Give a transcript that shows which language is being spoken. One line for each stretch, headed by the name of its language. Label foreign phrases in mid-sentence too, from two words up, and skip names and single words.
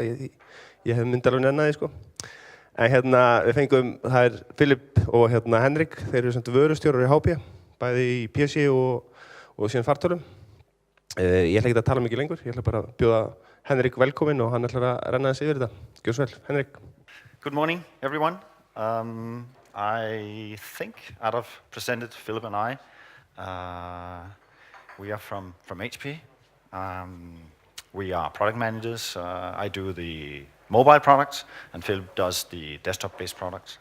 Icelandic: Ég hef myndi alveg nenni því, sko. En við fengum, það Phillip og Henrik, þeir eru samt vörustjórar í HP, bæði í PC og síðan fartölum. Ég ætla ekki að tala mikið lengur, ég ætla bara að bjóða Henrik velkominn og hann ætlar að renna þessi yfir þetta. Gjörðu svo vel, Henrik.
English: Good morning, everyone. I think Adolf presented Phillip and I. We are from HP. We are product managers. I do the mobile products, and Phillip does the desktop-based products.